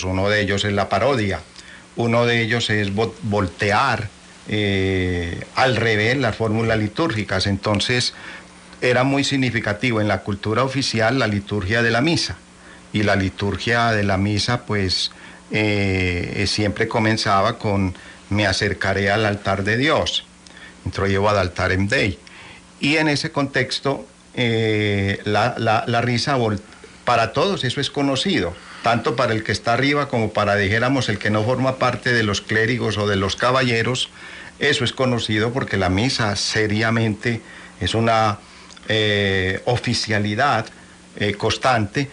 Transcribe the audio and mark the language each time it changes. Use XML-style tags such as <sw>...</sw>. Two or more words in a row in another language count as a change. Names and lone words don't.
<es>Uno de ellos es la parodia, uno de ellos es voltear al revés las fórmulas litúrgicas. Entonces era muy significativo en la cultura oficial la liturgia de la misa, y la liturgia de la misa pues siempre comenzaba con me acercaré al altar de Dios,</es> <la>introyevo ad altarem Dei.</la> <es>Y en ese contexto, la risa para todos, eso es conocido, tanto para el que está arriba como para, dijéramos, el que no forma parte de los clérigos o de los caballeros. Eso es conocido porque la misa seriamente es una oficialidad constante.</es>